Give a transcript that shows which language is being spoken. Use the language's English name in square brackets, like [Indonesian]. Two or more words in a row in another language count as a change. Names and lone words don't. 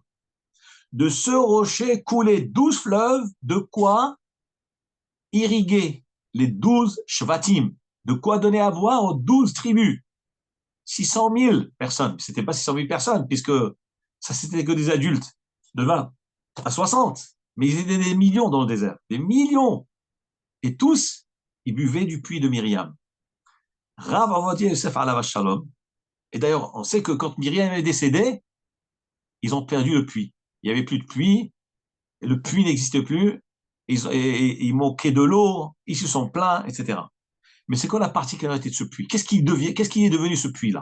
[French] De ce rocher coulaient 12 fleuves, de quoi irriguer les 12 shvatim, de quoi donner à boire aux 12 tribus. 600 000 personnes. C'était pas 600 000 personnes, puisque ça, c'était que des adultes de 20 à 60. Mais ils étaient des millions dans le désert. Des millions. Et tous, ils buvaient du puits de Myriam. Rav Ovadia Yosef [Hebrew] עליו השלום. [French] Et d'ailleurs, on sait que quand Myriam est décédée, ils ont perdu le puits. Il n'y avait plus de puits. Le puits n'existe plus. Ils manquaient de l'eau. Ils se sont plaints, etc. Mais c'est quoi la particularité de ce puits? Qu'est-ce qui est devenu ce puits-là?